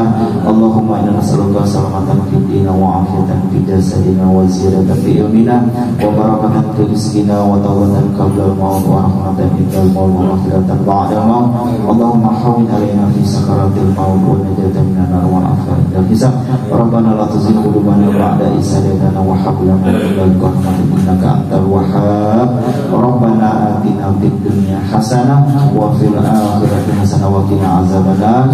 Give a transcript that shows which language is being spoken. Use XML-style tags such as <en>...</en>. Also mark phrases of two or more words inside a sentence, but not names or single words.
<ar>اللهم إنا نسألك سلامة في الدين وعافية في جسدنا وزيادة في علمنا وبركة في رزقنا وتوبة قبل الموت ورحمة عند الموت ومغفرة بعد الموت. اللهم هون علينا في سكرات الموت ونجاة من النار وعافية عند الحساب. ربنا لا تزغ قلوبنا بعد إذ هديتنا وهب لنا من لدنك رحمة إنك أنت الوهاب. ربنا آتنا في الدنيا حسنة وفي الآخرة حسنة وقنا عذاب النار.</ar>